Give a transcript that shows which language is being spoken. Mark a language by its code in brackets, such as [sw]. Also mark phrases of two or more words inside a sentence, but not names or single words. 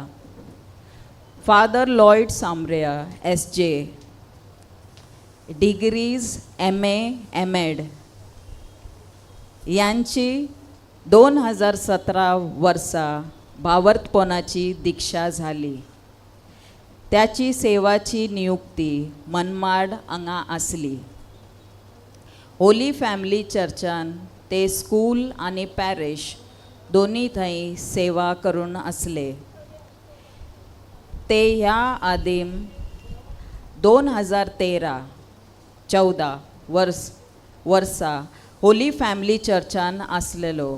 [mr] फादर लॉयड सांब्रेया SJ डिग्रीज MA MAd यांची 2017 वर्सा भावार्थपणाची दीक्षा झाली. [kok] त्याची सेवाची नियुक्ती मनमाड हांगा आसली. होली फॅमिली चर्चान ते स्कूल आणि पॅरिश दोनी थंय सेवा करून असले. ते ह्या आदीम 2013-14 वर्सा होली फॅमिली चर्चान आसलेलो.